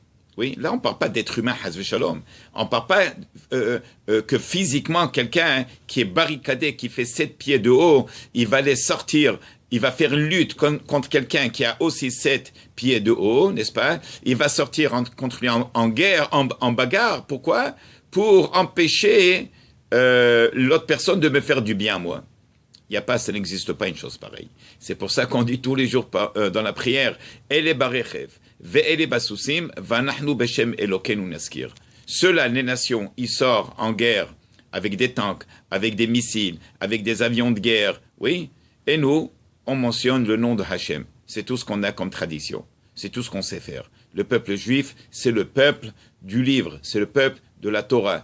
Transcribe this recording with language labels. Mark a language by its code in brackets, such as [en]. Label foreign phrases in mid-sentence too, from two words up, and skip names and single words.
[fr] Oui, là, on ne parle pas d'être humain, [he] חס ושלום. [fr] On ne parle pas que physiquement, quelqu'un qui est barricadé, qui fait 7 pieds de haut, il va les sortir, il va faire une lutte contre quelqu'un qui a aussi 7 pieds de haut, n'est-ce pas? Il va sortir contre lui en guerre, en bagarre. Pourquoi? Pour empêcher l'autre personne de me faire du bien, moi. Il n'y a pas, ça n'existe pas une chose pareille. C'est pour ça qu'on dit tous les jours dans la prière, [he] אלה ברכב ואלה בסוסים ואנחנו בשם אלוקינו נזכיר. [fr] Ceux-là, les nations, ils sortent en guerre avec des tanks, avec des missiles, avec des avions de guerre, oui. Et nous, on mentionne le nom de Hachem. C'est tout ce qu'on a comme tradition. C'est tout ce qu'on sait faire. Le peuple juif, c'est le peuple du livre, c'est le peuple de la Torah.